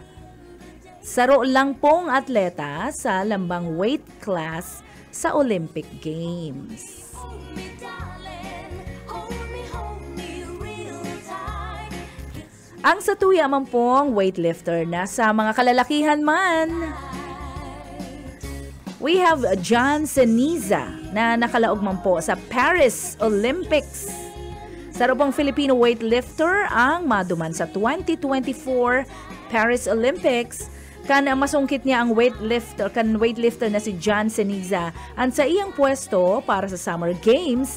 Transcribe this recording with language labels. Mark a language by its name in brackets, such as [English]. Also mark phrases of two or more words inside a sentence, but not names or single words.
[Bikol] Saro lang pong atleta sa lambang weight class sa Olympic Games. Ang satuya man pong weightlifter na sa mga kalalakihan man, [English] we have [Bikol] John Ceniza na nakalaog man po sa Paris Olympics. Sa pong Filipino weightlifter ang maduman sa 2024 Paris Olympics. Masungkit niya ang weightlifter na si John Ceniza ang sa iyang pwesto para sa Summer Games.